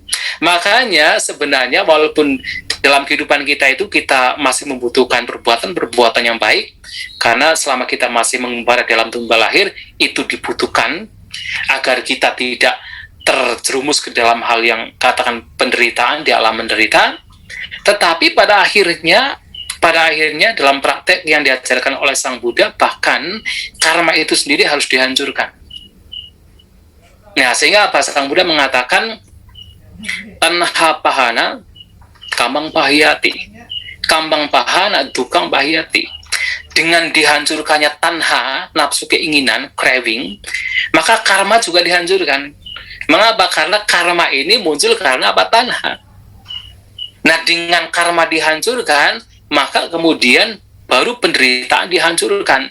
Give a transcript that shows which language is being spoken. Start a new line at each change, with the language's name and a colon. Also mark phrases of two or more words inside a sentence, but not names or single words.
Indonesian: Makanya sebenarnya walaupun dalam kehidupan kita itu kita masih membutuhkan perbuatan yang baik, karena selama kita masih mengembara dalam tumbal lahir, itu dibutuhkan agar kita tidak terjerumus ke dalam hal yang katakan penderitaan, di alam menderita. Tetapi pada akhirnya dalam praktek yang diajarkan oleh Sang Buddha, bahkan karma itu sendiri harus dihancurkan. Nah, sehingga apa? Sang Buddha mengatakan
Pali: tanha pahana kambang pahiyati, kambang pahana dukang pahiyati.
Indonesian: Dengan dihancurkannya tanha, nafsu keinginan, craving, maka karma juga dihancurkan. Mengapa? Karena karma ini muncul karena apa? Tanha. Nah, dengan karma dihancurkan, maka kemudian baru penderitaan dihancurkan.